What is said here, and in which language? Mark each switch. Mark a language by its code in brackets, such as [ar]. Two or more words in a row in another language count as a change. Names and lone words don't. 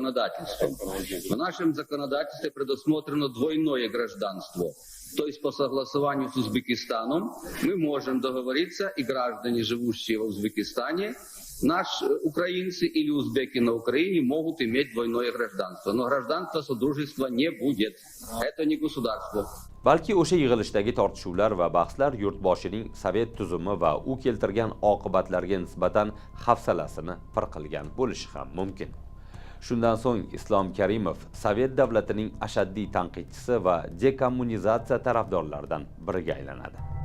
[ru] В нашем законодательстве предусмотрено двойное гражданство. То есть по согласованию с Узбекистаном мы можем договориться, и граждане, живущие в Узбекистане, наши украинцы или узбеки на Украине могут иметь двойное гражданство. Но гражданства Содружества не будет. Это не государство. [uz] Balki o'sha yig'ilishdagi tortishuvlar va bahslar yurtboshining Sovet tuzumi va u keltirgan oqibatlarga nisbatan hafsalasini pir qilgan bo'lishi ham mumkin. Shundan so'ng Islom Karimov Sovet davlatining ashaddiy tanqidchisi va dekommunizatsiya tarafdorlaridan biriga aylanadi.